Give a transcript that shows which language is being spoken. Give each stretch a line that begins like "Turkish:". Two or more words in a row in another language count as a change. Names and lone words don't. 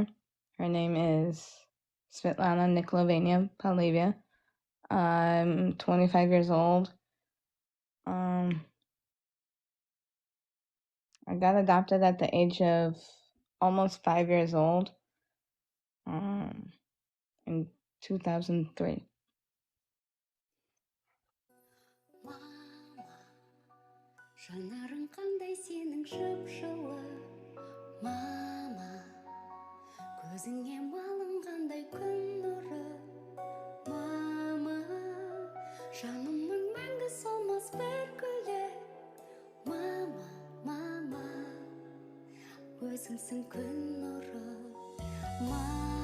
English: Her name is Svetlana Nikolayevna Pavlievana. I'm 25 years old. I got adopted at the age of almost 5 years old in 2003.
Kazakh: Жанарың қандай сенің жып-жылы мама, көзіңе малынғандай күн нұры мама, жанымның мәңгі солмас бір гүлі мама, мама, өзіңсің күн нұры мама.